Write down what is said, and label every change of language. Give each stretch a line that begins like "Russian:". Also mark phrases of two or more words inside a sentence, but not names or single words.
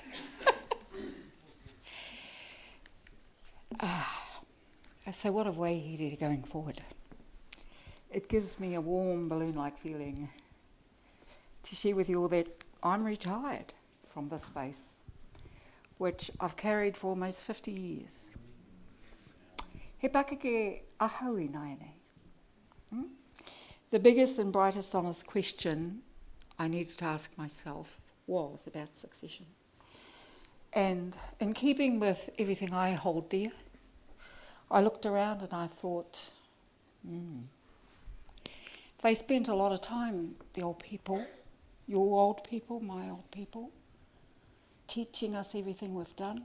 English: So what have Waihirere going forward? It gives me a warm balloon-like feeling to share with you all that I'm retired from this space, which I've carried for almost 50 years.
Māori: He pakeke ahau I nai nei.
English: The biggest and brightest honest question I needed to ask myself was about succession. And in keeping with everything I hold dear, I looked around and I thought, they spent a lot of time, the old people, your old people, my old people, teaching us everything we've done.